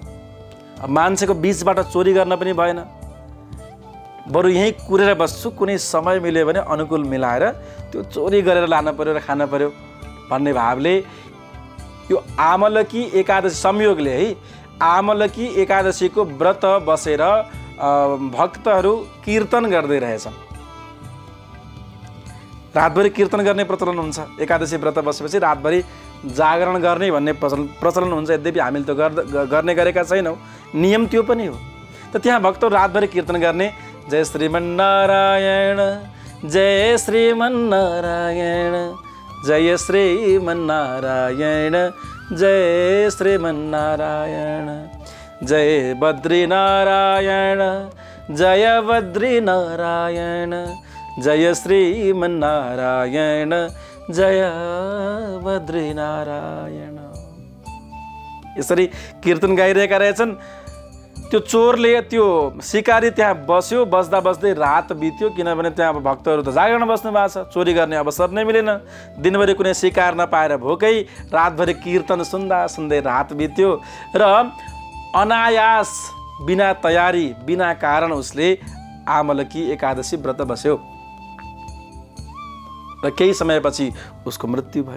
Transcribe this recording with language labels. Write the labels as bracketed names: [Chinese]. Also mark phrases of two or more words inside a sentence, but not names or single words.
[Nepali] मान्छेको बीचबाट चोरी गर्न पनि भएन, बरु यहीँ कुरेर बस्छु, कुनै समय मिल्यो भने अनुकूल मिलाएर त्यो चोरी गरेर लान पर्यो र खान पर्यो भन्ने भावले यो आमलकी एकादशी संयोगले है आमलकी एकादशीको व्रत बसेर भक्तहरू कीर्तन गर्दै रहेछन्। रातभरि कीर्तन गर्ने प्रचलन हुन्छ। एकादशी व्रत बसेपछि रातभरि जागरण गर्ने भन्ने प्रचलन हुन्छ। यद्यपि हामीले त गर्ने गरेका छैनौँ, नियम त्यो पनि हो। त त्यहाँ भक्तहरू रातभरि कीर्तन गर्ने, जय श्रीमन्नारायण, जय श्रीमन्नारायण, जय श्रीमन्नारायण, जय श्रीमन्नारायण, जय बद्रीनारायण, जय बद्रीनारायण, जय श्रीमन्नारायण, जय बद्रीनारायण। यसरी कीर्तन गाइरहेका रहेछन्। त्यो चोरले, त्यो शिकारी त्यहाँ बस्यो। बस्दा बस्दै रात बित्यो, किनभने त्यहाँ अब भक्तहरू त जागरण बस्नु भएको छ, चोरी गर्ने अवसर नै मिलेन। दिनभरि कुनै शिकार नपाएर भोकै रातभरि कीर्तन सुन्दा सुन्दै रात बित्यो र अनायास, बिना तयारी, बिना कारण उसले आमलकी एकादशी व्रत बस्यो र केही समयपछि उसको मृत्यु भयो।